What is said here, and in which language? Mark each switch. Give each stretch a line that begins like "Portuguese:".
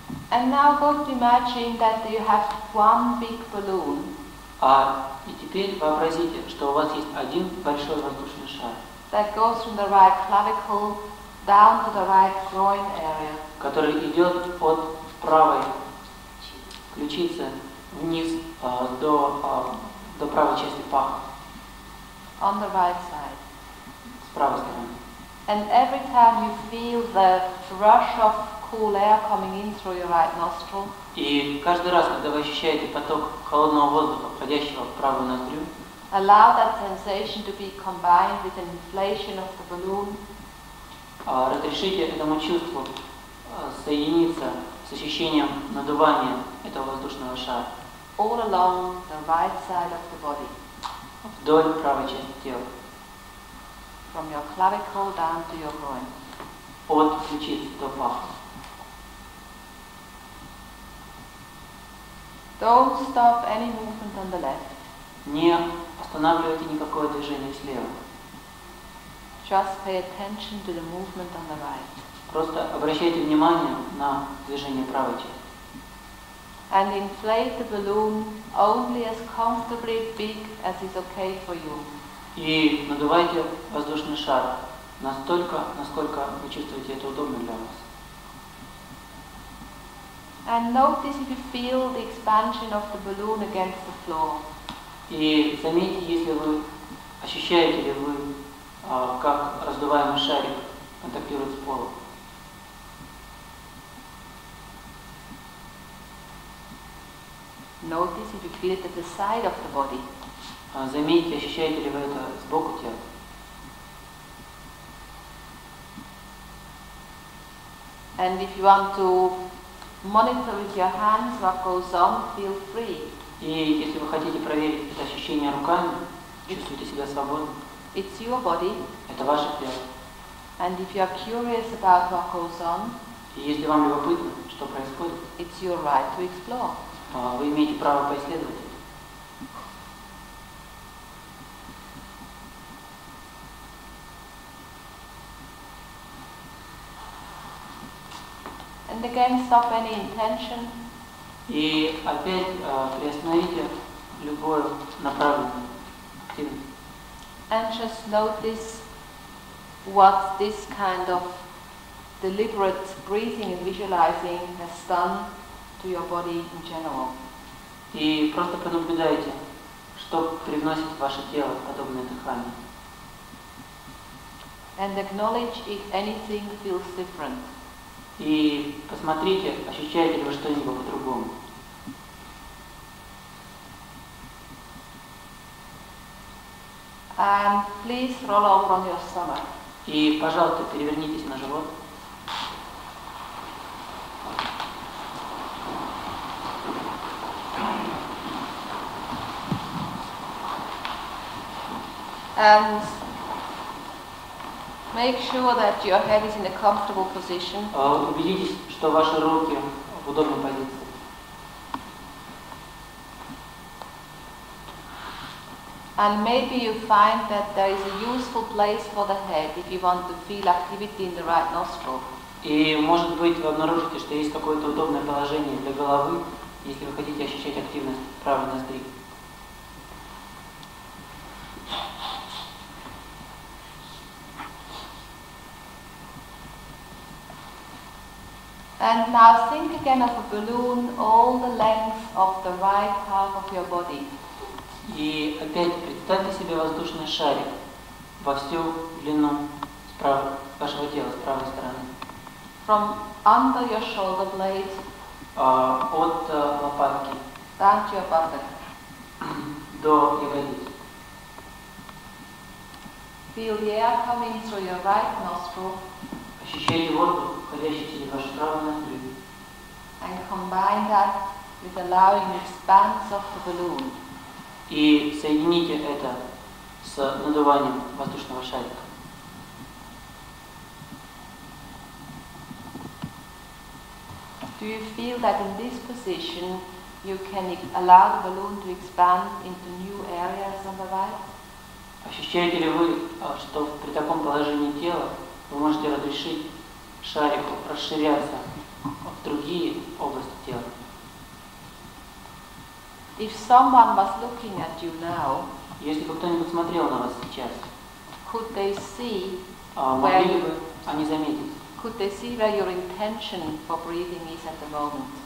English: And now go to imagine that you have one big balloon.
Russian: И теперь вообразите, что у вас есть один большой воздушный шар,
English: That goes from the right clavicle down to the right groin area.
Russian: Который идет от правой ключицы вниз до правой части паха,
English: On the right side.
Russian: с правой стороны.
English: And every time you feel the rush of cool air coming in through your right nostril,
Russian: И каждый раз, когда вы ощущаете поток холодного воздуха, входящего в правую ноздрю,
English: allow that sensation to be combined with an inflation of the balloon.
Russian: Разрешите этому чувству соединиться с ощущением надувания этого воздушного шара
English: All along the right side of the body,
Russian: вдоль правой части тела,
English: from your clavicle down to your groin.
Russian: от ключицы до паха.
English: Don't stop any movement on the left.
Russian: Не останавливайте никакое движение слева.
English: Just pay attention to the movement on the right.
Russian: Просто обращайте внимание на движение правой части.
English: And inflate the balloon only as comfortably big as is okay for you.
Russian: И надувайте воздушный шар настолько, насколько вы чувствуете это удобно для вас.
English: And notice if you feel the expansion of the balloon against the floor.
Russian: И заметьте, если вы ощущаете ли вы, как раздуваемый шарик контактирует с полом.
English: Notice if you feel it at the side of the body.
Russian: Заметьте, ощущаете ли вы это сбоку тела.
English: And if you want to monitor with your hands what goes on, feel free.
Russian: И если вы хотите проверить это ощущение руками, чувствуйте себя свободно.
English: It's your body.
Russian: Это ваше тело.
English: And if you are curious about what goes on,
Russian: И если вам любопытно, что происходит,
English: it's your right to explore.
Russian: вы имеете право поисследовать это.
English: And again, stop any intention.
Russian: И опять приостановите любую направленную активность.
English: And just notice what this kind of deliberate breathing and visualizing has done to your body in general.
Russian: И просто понаблюдайте, что привносит в ваше тело подобное дыхание.
English: And acknowledge if anything feels different.
Russian: И посмотрите, ощущаете ли вы что-нибудь по-другому.
English: And please roll over on your stomach.
Russian: И, пожалуйста, перевернитесь на живот.
English: And make sure that your head is in a comfortable position.
Russian: Убедитесь, что ваши руки в удобной позиции.
English: And maybe you find that there is a useful place for the head if you want to feel activity in the right nostril.
Russian: И может быть вы обнаружите, что есть какое-то удобное положение для головы, если вы хотите ощущать активность правой ноздри.
English: And now think again of a balloon all the length of the right half of your body.
Russian: И опять представьте себе воздушный шарик во всю длину вашего тела, с правой стороны.
English: From under your shoulder blade
Russian: От лопатки
English: down to your buttock.
Russian: до ягодиц.
English: Feel the air coming through your right nostril
Russian: Ощущайте воздух, входящий через вашу правую ноздрю.
English: and combine that with allowing the expanse of the balloon.
Russian: И соедините это с надуванием воздушного шарика.
English: Do you feel that in this position you can allow the balloon to expand into new areas on the right?
Russian: Ощущаете ли вы, что при таком положении тела вы можете разрешить шарику расширяться в другие области тела?
English: If someone was looking at you now,
Russian: Если бы кто-нибудь смотрел на вас сейчас,
English: could they see
Russian: могли ли бы они заметить,
English: where your intention for breathing is at the moment?